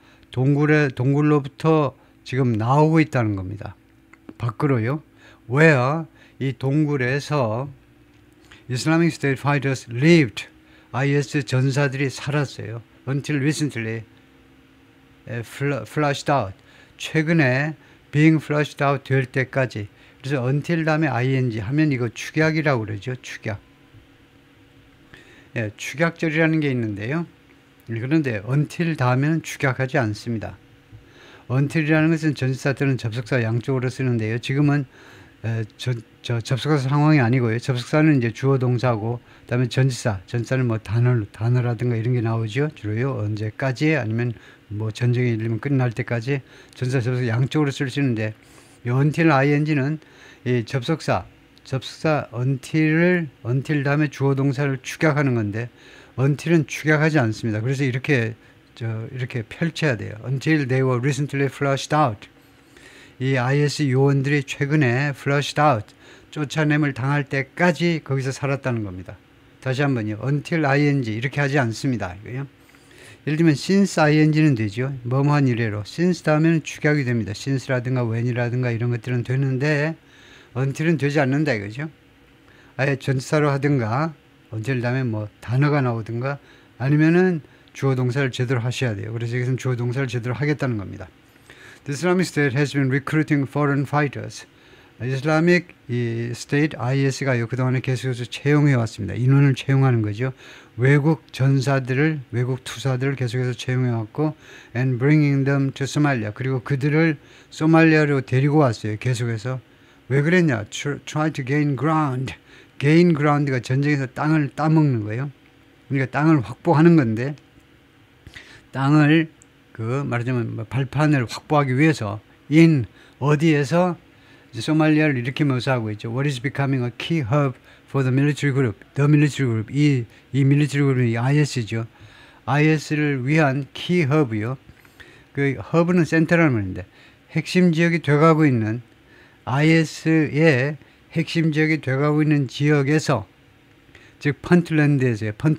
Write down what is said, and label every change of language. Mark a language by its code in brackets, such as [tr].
[ko] 동굴로부터 지금 나오고 있다는 겁니다. 밖으로요. [en] Where [ko] 이 동굴에서 [en] Islamic State fighters lived. [ko] IS 전사들이 살았어요. [en] Until recently flushed out. [ko] 최근에 [en] being flushed out [ko] 될 때까지. 그래서 until 다음에 ing 하면 이거 축약이라고 그러죠. 축약. 예, 축약절이라는 게 있는데요. 그런데 until 다음에는 축약하지 않습니다. until이라는 것은 전치사 또는 접속사 양쪽으로 쓰는데요. 지금은 접속사 상황이 아니고요. 접속사는 이제 주어 동사고, 그다음에 전치사는 뭐 단어라든가 이런 게 나오죠. 주로요. 언제까지, 아니면 뭐 전쟁이 일면 끝날 때까지 전치사, 접속사 양쪽으로 쓸 수 있는데, 이 until ing는 이 접속사 until 다음에 주어 동사를 축약하는 건데, until은 축약하지 않습니다. 그래서 이렇게 펼쳐야 돼요. [en] Until they were recently flushed out. [ko] 이 IS 요원들이 최근에 [en] flushed out, [ko] 쫓아냄을 당할 때까지 거기서 살았다는 겁니다. 다시 한번요. Until ing 이렇게 하지 않습니다. 이거요. 예를 들면 since ing는 되죠. 뭐뭐한 이래로. since 다음에는 축약이 됩니다. since라든가 when이라든가 이런 것들은 되는데 until은 되지 않는다 이거죠. 아예 전치사로 하든가 until 다음에 뭐 단어가 나오든가 아니면은 주어 동사를 제대로 하셔야 돼요. 그래서 여기서는 주어 동사를 제대로 하겠다는 겁니다. [en] The Islamic State has been recruiting foreign fighters. [ko] Islamic State IS가요, 그동안에 계속해서 채용해 왔습니다. 인원을 채용하는 거죠. 외국 투사들을 계속해서 채용해 왔고, [en] and bringing them to Somalia. [ko] 그리고 그들을 소말리아로 데리고 왔어요. 계속해서. 왜 그랬냐? [en] Try to gain ground. [ko] gain ground가 전쟁에서 땅을 따먹는 거예요. 그러니까 땅을 확보하는 건데, 땅을 말하자면 발판을 확보하기 위해서 어디에서 소말리아를 이렇게 묘사하고 있죠. [en] What is becoming a key hub for the military group? The military group. [ko] 이 military group이 IS죠. IS를 위한 key hub이요. 그 hub는 센터라는 말인데, 핵심 지역이 돼가고 있는 IS의 핵심 지역이 돼가고 있는 지역에서, 즉 펀틀랜드에서